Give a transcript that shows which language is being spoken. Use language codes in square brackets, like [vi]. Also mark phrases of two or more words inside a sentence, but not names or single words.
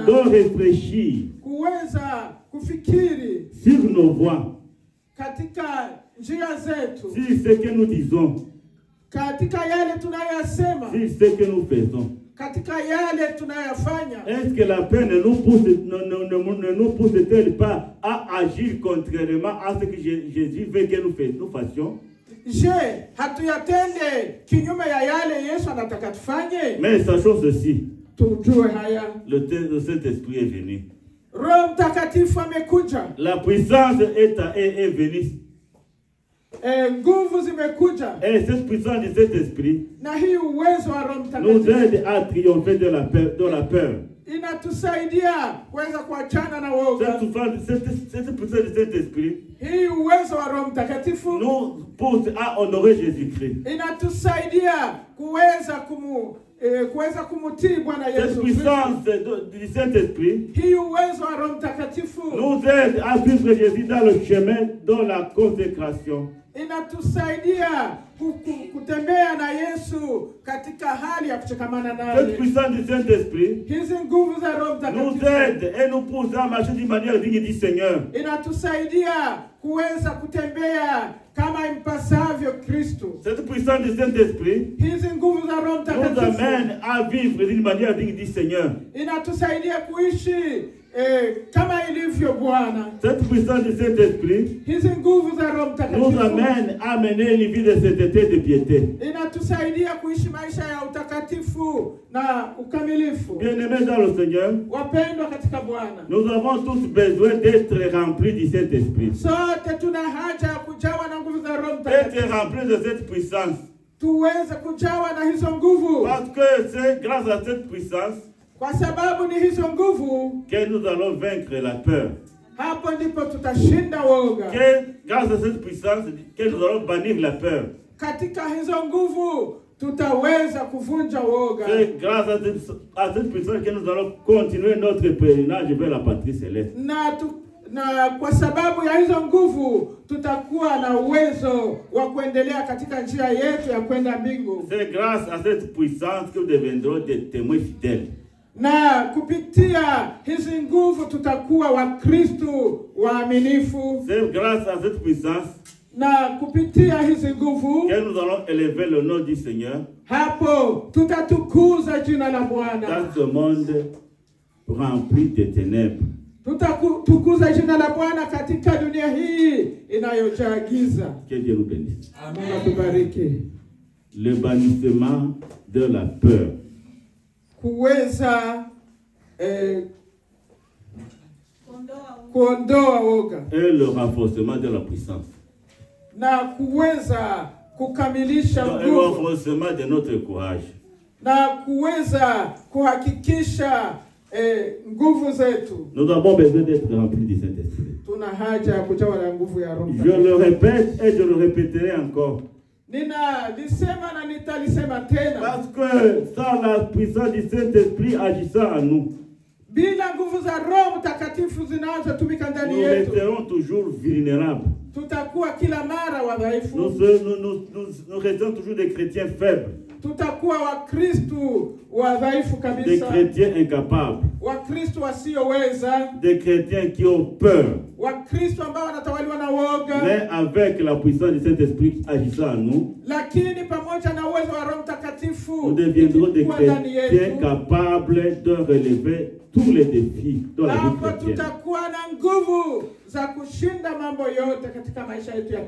[fr] de réfléchir [sw] kuweza kufikiri [fr] sur nos voies, [sw] katika njia zetu, [fr] sur ce que nous disons, [sw] katika yale tunayosema, [fr] sur ce que nous faisons. [sw] katika yale tunayofanya. [fr] Est-ce que la peine ne nous pousse-t-elle pas à agir contrairement à ce que Jésus veut que nous fassions? [sw] Je, hatuyatende kinyume ya yale Yesu anataka tufanye? [fr] Mais sachons ceci, [sw] Tujue haya, [fr] le Saint-Esprit est venu. [sw] Roho Mtakatifu amekuja. [fr] La puissance est venue. [sw] Nguvu zimekuja. [fr] Et cette puissance de cet esprit [sw] Na hii uwezo wa Roho [fr] nous [sw] Mtakatifu [fr] aide à triompher de la peur. [sw] inatusaidia kuweza kuachana na woga. [fr] Cette puissance de cet esprit [sw] Hii uwezo wa Roho Mtakatifu [fr] nous pousse à honorer Jésus-Christ. [sw] inatusaidia kuweza kumutii Bwana [fr] Cette [sw] Yesu. [fr] puissance du Saint-Esprit [sw] Hii uwezo wa Roho Mtakatifu [fr] nous aide à suivre Jésus dans le chemin de la consécration. [sw] inatusaidia kutembea na Yesu katika hali ya kushikamana [fr] Cette [sw] naye. [fr] puissance du Saint-Esprit [sw] Hizi nguvu za Roho [fr] nous [sw] Mtakatifu [fr] aide et nous pousse à marcher d'une manière digne du Seigneur. [sw] inatusaidia kuweza kutembea kama impasavyo Kristo. [fr] Cette puissance du Saint-Esprit [sw] Hizi nguvu za Roho [fr] nous [sw] Mtakatifu [fr] amène à vivre d'une manière digne du Seigneur. [sw] inatusaidia kuishi kama ilivyo Bwana. [fr] Cette puissance du Saint-Esprit [sw] Hizi nguvu za Roho [fr] nous [sw] Mtakatifu [fr] amène à mener une vie de sainteté et de piété. [sw] inatusaidia kuishi maisha ya utakatifu na ukamilifu. [fr] Bien-aimés dans le Seigneur, [sw] Wapendwa katika Bwana, [fr] nous avons tous besoin d'être remplis du Saint-Esprit. [sw] sote tuna haja ya kujawa na nguvu za Roho [fr] Être [sw] Mtakatifu, [fr] remplis de cette puissance. [sw] tuweze kujawa na hizo nguvu, [fr] Parce que c'est grâce à cette puissance [sw] kwa sababu ni hizo nguvu, [fr] que nous allons vaincre la peur. [sw] hapo ndipo tutashinda woga. [fr] Que grâce à cette puissance que nous allons bannir la peur. [sw] Katika hizo nguvu tutaweza kuvunja woga. [fr] C'est grâce à cette puissance que nous allons continuer notre pèlerinage vers la patrie céleste. [sw] Na kwa sababu ya hizo nguvu tutakuwa na uwezo wa kuendelea katika njia yetu ya kwenda mbingu. [fr] C'est grâce à cette puissance que nous deviendrons des témoins fidèles. [sw] Na kupitia hizi nguvu tutakuwa Wakristo waaminifu. [fr] C'est grâce à cette puissance [sw] Na kupitia hizi nguvu [fr] que nous allons élever le nom du Seigneur [sw] hapo tutatukuza jina la Bwana [fr] dans ce monde rempli de ténèbres. [sw] Tutatukuza jina la Bwana katika dunia hii inayojaa giza. [fr] Que Dieu nous bénisse. [sw] Amen. Atubariki. [fr] Le bannissement de la peur. [sw] Kuweza kuondoa woga [fr] Et le renforcement de la puissance. [sw] na kuweza kukamilisha [fr] Et le [sw] nguvu [fr] renforcement de notre courage. [sw] na kuweza kuhakikisha nguvu zetu. [fr] Nous avons besoin d'être remplis du Saint-Esprit. [sw] Tuna haja ya kujawa na nguvu ya Roho. [fr] Je le répète et je le répéterai encore. [sw] Ninalisema na nitalisema tena. [fr] Parce que sans la puissance du Saint-Esprit agissant en nous, [sw] Bila nguvu za Roho Mtakatifu zinazotumika ndani [fr] nous [sw] yetu, [fr] resterons toujours vulnérables. [sw] tutakuwa kila mara wadhaifu. [fr] Nous restons toujours des chrétiens faibles, [sw] Tutakuwa Wakristo wadhaifu [fr] des [sw] kabisa, [fr] chrétiens incapables, [sw] Wakristo wasioweza, [fr] des chrétiens qui ont peur. [sw] Wakristo ambao wanatawaliwa na woga. [fr] Mais avec la puissance du Saint-Esprit agissant en nous, [sw] Lakini pamoja na uwezo wa Roho Mtakatifu [fr] nous deviendrons des [sw] ukikuwa ndani [fr] chrétiens [sw] yetu, [fr] capables de relever tous les défis de la vie [sw] hapo [fr] chrétienne. [sw] tutakuwa na nguvu za kushinda mambo yote katika maisha yetu ya